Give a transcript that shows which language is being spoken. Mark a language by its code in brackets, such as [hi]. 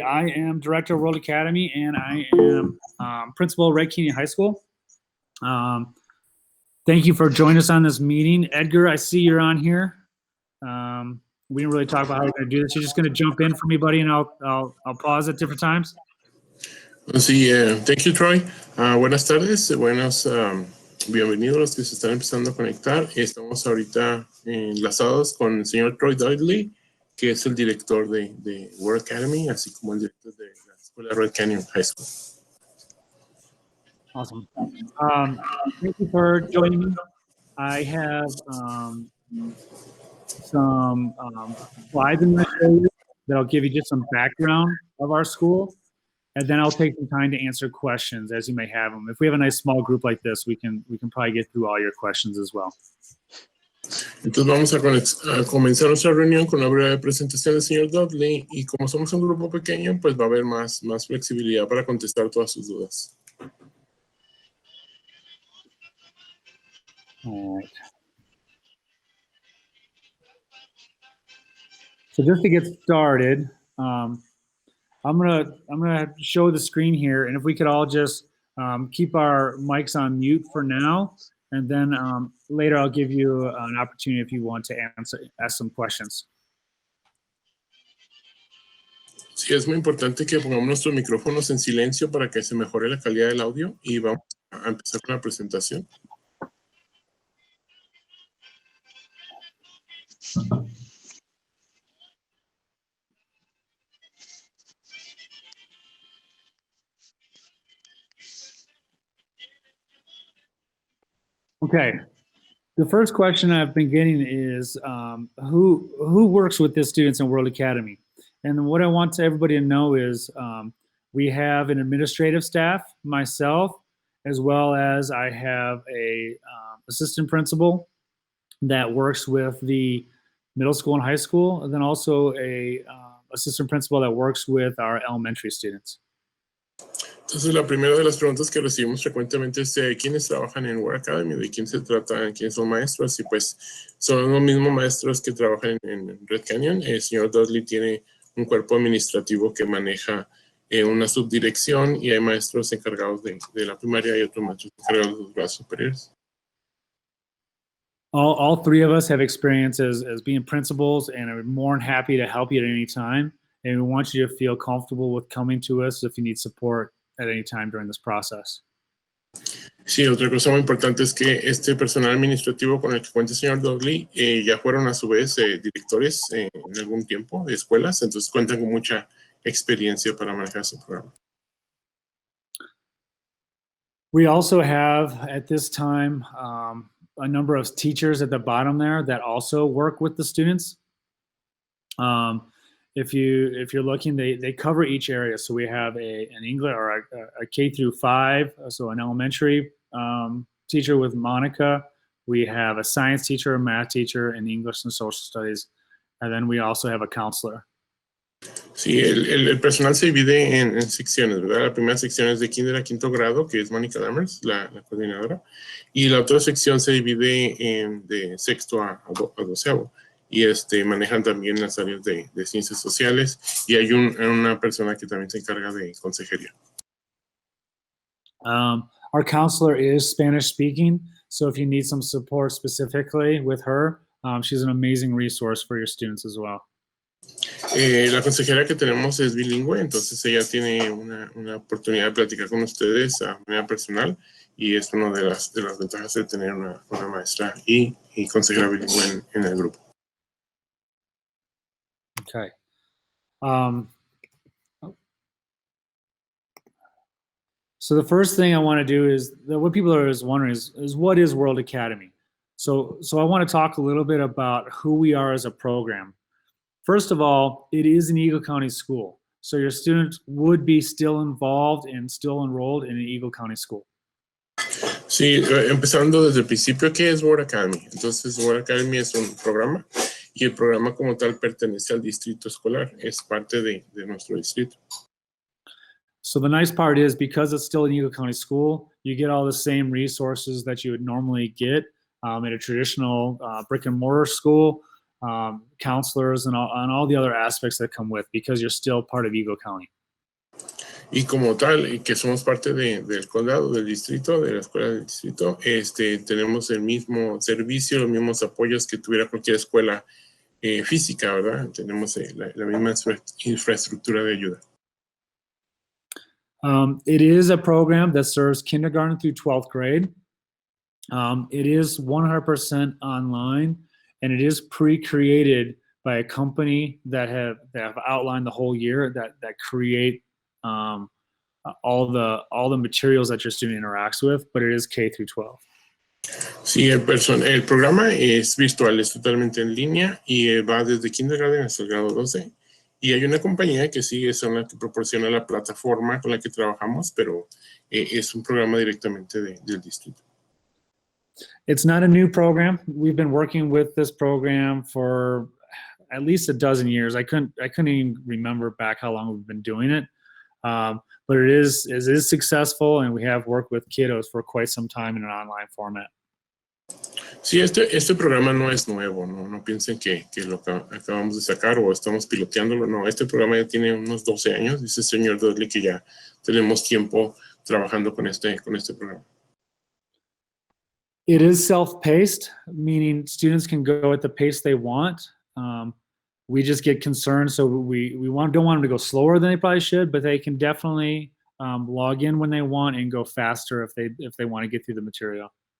[en] I am Director of World Academy, and I am Principal of Red Canyon High School. Thank you for joining us on this meeting. Edgar, I see you're on here. We didn't really talk about how we're going to do this. You're just going to jump in for me, buddy, and I'll pause at different times. [es] Sí, [en] thank you, Troy. [es] Buenas tardes, bienvenidos los que se están empezando a conectar. Estamos ahorita enlazados con el señor Troy Dudley, que es el director de World Academy, así como el director de la escuela Red Canyon High School. [en] Awesome. Thank you for joining me. I have some slides in my show that'll give you just some background of our school, and then I'll take some time to answer questions as you may have them. If we have a nice small group like this, we can probably get through all your questions as well. [es] Entonces vamos a comenzar nuestra reunión con una breve presentación del señor Dudley, y como somos un grupo pequeño, pues va a haber más flexibilidad para contestar todas sus dudas. [en] All right. So just to get started, I'm gonna show the screen here, and if we could all just keep our mics on mute for now, and then later I'll give you an opportunity if you want to ask some questions. [es] Sí, es muy importante que pongamos nuestros micrófonos en silencio para que se mejore la calidad del audio, y vamos a empezar con la presentación. [en] Okay, the first question I've been getting is who works with the students in World Academy? And what I want everybody to know is we have an administrative staff, myself, as well as I have a assistant principal that works with the middle school and high school, and then also a assistant principal that works with our elementary students. [es] Entonces, la primera de las preguntas que recibimos frecuentemente es quiénes trabajan en World Academy, de quién se trata, quiénes son maestros, y pues son los mismos maestros que trabajan en Red Canyon. El señor Dudley tiene un cuerpo administrativo que maneja una subdirección, y hay maestros encargados de la primaria y otros maestros encargados de los grados superiores. [en] All three of us have experience as being principals, and are more than happy to help you at any time. And we want you to feel comfortable with coming to us if you need support at any time during this process. [es] Sí, otra cosa muy importante es que este personal administrativo con el que cuenta el señor Dudley ya fueron a su vez directores en algún tiempo de escuelas, entonces cuentan con mucha experiencia para manejar su programa. [en] We also have at this time a number of teachers at the bottom there that also work with the students. If you're looking, they cover each area. So we have an English or a K through 5, so an elementary teacher with Monica. We have a science teacher, a math teacher, and English and social studies, and then we also have a counselor. [es] Sí, el personal se divide en secciones, ¿verdad? La primera sección es de kinder a quinto grado, que es Mónica Lammers, la coordinadora, y la otra sección se divide de sexto a doceavo. Y manejan también las áreas de ciencias sociales, y hay una persona que también se encarga de consejería. [en] Our counselor is Spanish speaking, so if you need some support specifically with her, she's an amazing resource for your students as well. [es] La consejera que tenemos es bilingüe, entonces ella tiene una oportunidad de platicar con ustedes a manera personal, y es una de las ventajas de tener una maestra y consejera bilingüe en el grupo. [en] Okay. So the first thing I want to do is what people are wondering is what is World Academy? So I want to talk a little bit about who we are as a program. First of all, it is an Eagle County school, so your students would be still involved and still enrolled in an Eagle County school. [es] Sí, empezando desde el principio, ¿qué es World Academy? Entonces, World Academy es un programa, y el programa como tal pertenece al distrito escolar, es parte de nuestro distrito. [en] So the nice part is, because it's still an Eagle County school, You get all the same resources that you would normally get at a traditional brick and mortar school, counselors, and all the other aspects that come with, because you're still part of Eagle County. [es] Y como tal, y que somos parte del condado, del distrito, de la escuela del distrito, tenemos el mismo servicio, los mismos apoyos que tuviera cualquier escuela física, ¿verdad? Tenemos la misma infraestructura de ayuda. [en] It is a program that serves kindergarten through 12th grade. It is 100% online, and it is pre-created by a company that have outlined the whole year that create all the materials that your student interacts with, but it is K through 12. [es] Sí, el programa es virtual, es totalmente en línea y va desde kindergarten hasta el grado 12. Y hay una compañía que sí es la que proporciona la plataforma con la que trabajamos, pero es un programa directamente del distrito. [en] It's not a new program. We've been working with this program for at least a dozen years. I couldn't even remember back how long we've been doing it. But it is successful, and we have worked with kiddos for quite some time in an online format. [es] Sí, este programa no es nuevo, no piensen que lo acabamos de sacar o estamos piloteándolo, no, este programa ya tiene unos 12 años, dice el señor Dudley que ya tenemos tiempo trabajando con este programa. [en] It is self-paced, meaning students can go at the pace they want. We just get concerned, so we don't want them to go slower than they probably should, but they can definitely log in when they want and go faster if they want to get through the material.